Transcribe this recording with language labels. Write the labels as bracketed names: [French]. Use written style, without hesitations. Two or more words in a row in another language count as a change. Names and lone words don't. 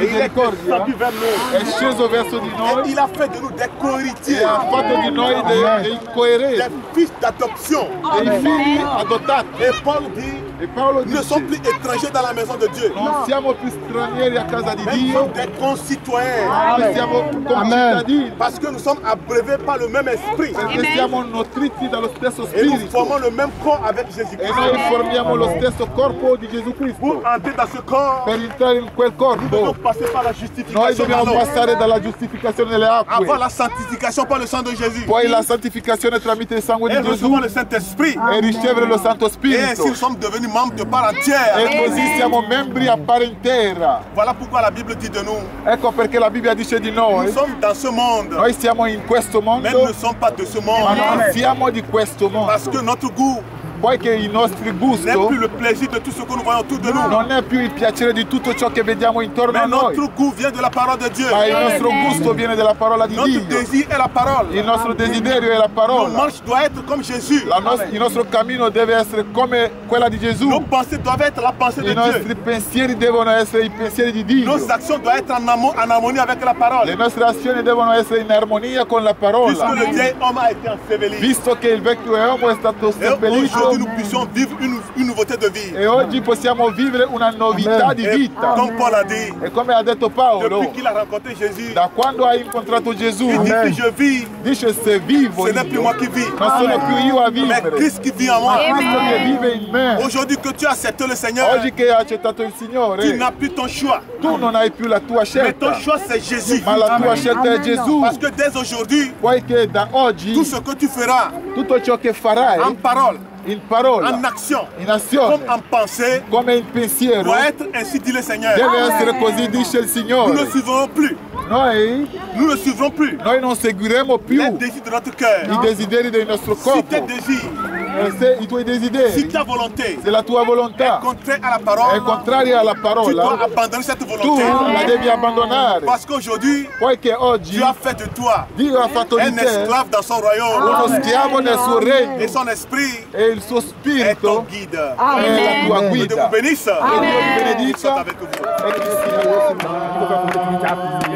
[French] Et il est [Italian] misericordia, [French] descendu vers nous. [Italian] è sceso verso di [French] Et [Italian] noi [French] il a fait de nous des [Italian] e [French] cohéritiers, [Italian] ha fatto di noi dei coerenti, [French] des fils d'adoption. [Italian] dei figli adottati. [French] Et Paul dit, [Italian] E Paolo [French] nous ne sommes [Italian] dice, [French] plus étrangers dans la maison de Dieu. [Italian] non siamo più stranieri a casa di [French] Mais nous [Italian] Dio, [French] sommes des concitoyens. [Italian] noi siamo concittadini, [French] Parce que nous sommes abreuvés par le même esprit. [Italian] perché siamo nutriti dallo stesso [French] Et nous [Italian] spirito [French] formons le même corps avec [Italian] e [French] Jésus-Christ. [Italian] noi formiamo lo stesso corpo di Gesù [French] Pour [Italian] Cristo. [French] entrer dans ce corps, [Italian] Per entrare in quel [French] nous [Italian] corpo [French] devons passer par la [Italian] noi [French] justification [Italian] dobbiamo [French] par l'eau. [Italian] passare dalla giustificazione delle [French] Avoir [Italian] acque, [French] la sanctification par le sang de Jésus. [Italian] poi la santificazione tramite il sangue [French] Et [Italian] di Gesù [French] recevoir le Saint-Esprit. [Italian] e ricevere lo Santo [French] Et [Italian] Spirito. [French] ainsi nous sommes devenus membres de part entière. [Italian] E così siamo membri a parte intera. [French] Voilà pourquoi la Bible dit de nous. [Italian] Ecco perché la Bibbia dice di [French] Nous [Italian] noi, [French] sommes dans ce monde, [Italian] noi siamo in questo [French] mais nous [Italian] mondo, [French] ne sommes pas de ce [Italian] ma [French] monde. [Italian] non siamo di questo [French] Parce [Italian] mondo, [French] que notre goût [Italian] poiché il nostro [French] n'est [Italian] gusto [French] plus le plaisir de tout ce que nous voyons autour de nous. [Italian] non è più il piacere di tutto ciò che vediamo intorno a [French] Mais [Italian] noi, [French] notre goût vient de la parole de Dieu. [Italian] ma il nostro gusto viene dalla parola di [French] Notre [Italian] Dio. [French] désir est la parole. [Italian] Il nostro desiderio è la [French] Nos [Italian] parola. [French] marches doivent être comme Jésus. [Italian] Il nostro cammino deve essere come quella di Gesù. [French] Nos pensées doivent être la pensée de [Italian] I nostri [French] Dieu. [Italian] pensieri devono essere i pensieri di Dio. [French] Nos actions doivent être en harmonie avec la [Italian] Le [French] parole. [Italian] nostre azioni devono essere in armonia con la [French] Puisque [Italian] parola. [French] le vieil homme a été enseveli. [Italian] Visto che il vecchio uomo è stato [French] Et [Italian] seppellito [French] aujourd'hui, nous puissions vivre une nouveauté de vie. [Italian] e oggi possiamo vivere una novità di [French] Et [Italian] vita. [French] comme Paul a dit, [Italian] E come ha detto Paolo, [French] depuis qu'il a rencontré Jésus, [Italian] da quando hai incontrato Gesù, [French] il dit que je vis, [Italian] dice se vivo [French] ce n'est plus [Italian] io, [French] moi qui vis, [Italian] non sono più io a [French] mais [Italian] vivere, [French] Christ qui vit en moi. [Italian] ma Cristo che vive in me. [French] Aujourd'hui que tu as accepté le Seigneur, [Italian] Oggi che hai accettato il [French] tu [Italian] Signore, [French] n'as plus ton choix. [Italian] tu non hai più la tua [French] Mais ton [Italian] scelta, [French] choix c'est Jésus. [Italian] ma la tua scelta è Gesù. [French] Parce que dès aujourd'hui, [Italian] Poiché da oggi [French] tout ce que tu feras [Italian] tutto ciò che farai [French] en parole, [Italian] in parola, [French] en action, [Italian] in azione, [French] comme en pensée, [Italian] come in pensiero, [French] doit être ainsi dit le Seigneur. [Italian] deve essere così dice il [French] Nous [Italian] Signore. [French] ne suivrons plus. Nous ne suivrons plus [Italian] Noi non seguiremo più [French] les désirs de notre cœur. [Italian] i desideri del nostro [French] Si [Italian] corpo. [French] tes désirs, [Italian] Se i tuoi [French] si [Italian] desideri, [French] ta volonté [Italian] se la tua volontà [French] est contraire à la [Italian] è [French] parole, [Italian] contraria alla [French] tu dois [Italian] parola, [French] abandonner cette [Italian] tu [French] volonté. [Italian] la devi abbandonare. [French] Parce qu'aujourd'hui, [Italian] Poiché oggi [French] Dieu a fait de toi [Italian] Dio ha fatto di [French] un [Italian] te [French] esclave dans son royaume. [Italian] uno schiavo nel suo regno [French] Et son esprit [Italian] e il suo [French] est ton [Italian] spirito [French] guide. [Italian] è la tua [French] Que Dieu [Italian] guida. [French] vous bénisse. [Italian] Che Dio vi [French] Il soit [Italian] benedica [French] avec vous. [Italian] e che sia